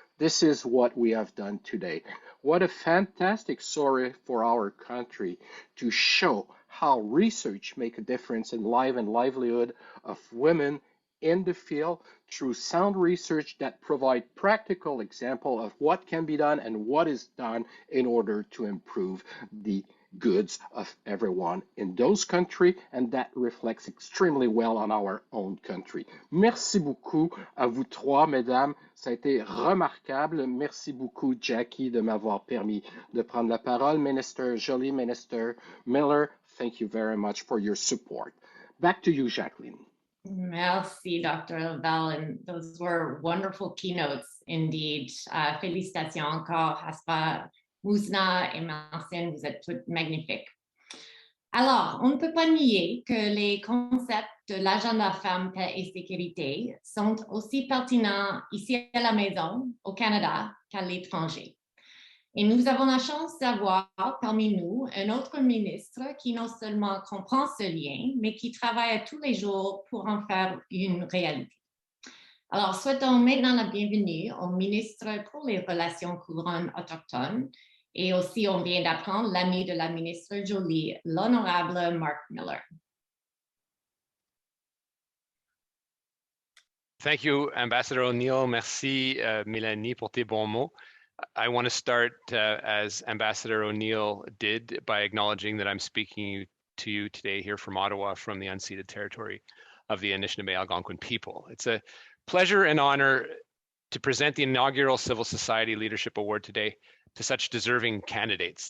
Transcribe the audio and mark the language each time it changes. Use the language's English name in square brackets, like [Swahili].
[English] This is what we have done today. What a fantastic story for our country to show how research makes a difference in life and livelihood of women in the field through sound research that provide practical example of what can be done and what is done in order to improve the goods of everyone in those countries, and that reflects extremely well on our own country. [French] Merci beaucoup à vous trois, mesdames. Ça a été remarquable. Merci beaucoup, Jackie, de m'avoir permis de prendre la parole. [English] Minister Joly, Minister Miller, thank you very much for your support. Back to you, Jacqueline. [French] Merci, Dr. [English] Lebel, and those were wonderful keynotes indeed. [French] Félicitations encore, Haspa, Mousna et Marcine, vous êtes toutes magnifiques. Alors, on ne peut pas nier que les concepts de l'agenda femmes, paix et sécurité sont aussi pertinents ici à la maison, au Canada, qu'à l'étranger. Et nous avons la chance d'avoir parmi nous un autre ministre qui non seulement comprend ce lien, mais qui travaille tous les jours pour en faire une réalité. Alors, souhaitons maintenant la bienvenue au ministre pour les Relations couronnes autochtones, et aussi on vient d'apprendre l'ami de la ministre Joly, l'honorable Mark Miller. [English] Thank you, Ambassador O'Neill. [French] Merci, Mélanie, pour tes bons mots. [English] I want to start as Ambassador O'Neill did by acknowledging that I'm speaking to you today here from Ottawa from the unceded territory of the Anishinaabe Algonquin people. It's a pleasure and honor to present the inaugural Civil Society Leadership Award today to such deserving candidates.